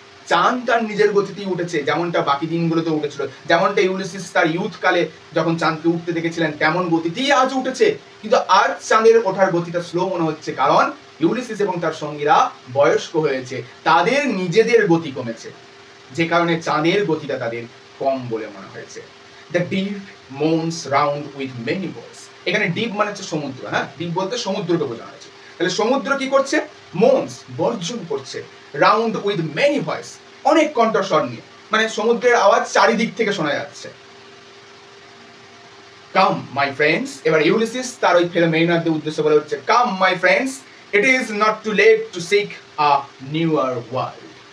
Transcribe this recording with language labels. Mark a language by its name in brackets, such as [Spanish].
[Bangla] চাঁদ তার নিজের গতিতেই উঠেছে, যেমনটা বাকি দিনগুলোতে উঠেছিল, যেমনটা ইউলিসিস তার ইউথ কালে যখন চাঁদকে উঠতে দেখেছিলেন তেমন গতিতেই আজ উঠেছে। কিন্তু আজ চাঁদের ওঠার গতিটা স্লো মনে হচ্ছে, কারণ ইউলিসিস এবং তার সঙ্গীরা বয়স্ক হয়েছে, তাদের নিজেদের গতি কমেছে, যে কারণে চাঁদের গতিটা তাদের কম বলে মনে হয়েছে। [English] The deep moans round with many voices. [Bangla] এখানে ডিপ মানে হচ্ছে সমুদ্র, হ্যাঁ, ডিপ বলতে সমুদ্রকে বোঝানো হয়েছে। তাহলে সমুদ্র কি করছে? মোনস, গর্জন করছে, [English] round with many voice, [Bangla] অনেক কণ্ঠস্বর নিয়ে, মানে সমুদ্রের আওয়াজ চারিদিক থেকে শোনা যাচ্ছে। [English] come my friends, [Bangla] এবার ইউলিসিস তার ওই ফিলোমেনাদের উদ্দেশ্য বলে হচ্ছে, [English] Come my friends, it is not too late to seek a newer world.